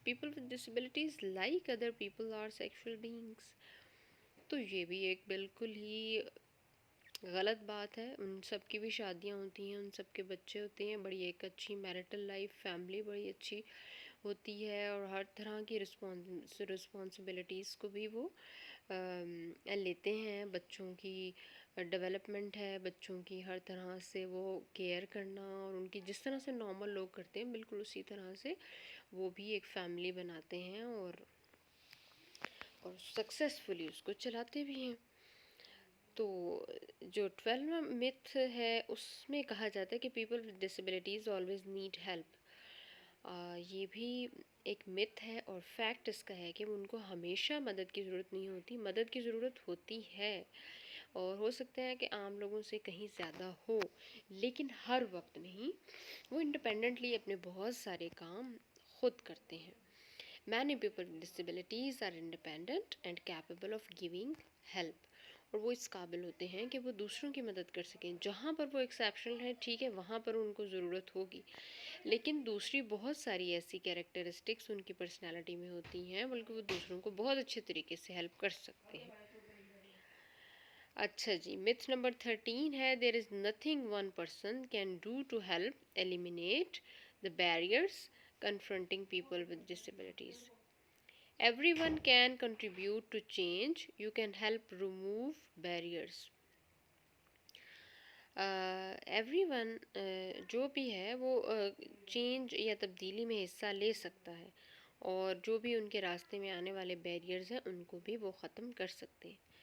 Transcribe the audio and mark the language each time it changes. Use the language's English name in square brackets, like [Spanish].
[English] People with disabilities like other people are sexual beings. [Urdu] تو یہ بھی ایک بالکل ہی غلط بات ہے. ان سب کی بھی شادیاں ہوتی ہیں، ان سب کے بچے ہوتے ہیں، بڑی ایک اچھی میرٹل لائف فیملی بڑی اچھی ہوتی ہے، اور ہر طرح کی رسپانسبلٹیز کو بھی وہ لیتے ہیں. بچوں کی ڈیولپمنٹ ہے، بچوں کی ہر طرح سے وہ کیئر کرنا، اور ان کی جس طرح سے نارمل لوگ کرتے ہیں بالکل اسی طرح سے وہ بھی ایک فیملی بناتے ہیں اور سکسیسفلی اس کو چلاتے بھی ہیں. تو جو 12واں myth ہے اس میں کہا جاتا ہے کہ [English] People with disabilities always need help. [Urdu] یہ بھی ایک myth ہے، اور فیکٹ اس کا ہے کہ ان کو ہمیشہ مدد کی ضرورت نہیں ہوتی. مدد کی ضرورت ہوتی ہے، اور ہو سکتا ہے کہ عام لوگوں سے کہیں زیادہ ہو، لیکن ہر وقت نہیں. وہ انڈیپینڈنٹلی اپنے بہت سارے کام خود کرتے ہیں. [English] Many people with disabilities are independent and capable of giving help. [Urdu] اور وہ اس قابل ہوتے ہیں کہ وہ دوسروں کی مدد کر سکیں. جہاں پر وہ ایکسیپشنل ہیں ٹھیک ہے، وہاں پر ان کو ضرورت ہوگی، لیکن دوسری بہت ساری ایسی کیریکٹرسٹکس ان کی پرسنالٹی میں ہوتی ہیں بلکہ وہ دوسروں کو بہت اچھے طریقے سے ہیلپ کر سکتے ہیں. اچھا جی، myth number 13 ہے [English] there is nothing one person can do to help eliminate the barriers confronting people with disabilities. Everyone can contribute to change. You can help remove barriers. Everyone [Urdu] جو بھی ہے وہ change یا تبدیلی میں حصہ لے سکتا ہے، اور جو بھی ان کے راستے میں آنے والے بیریئرز ہیں ان کو بھی وہ ختم کر سکتے ہیں.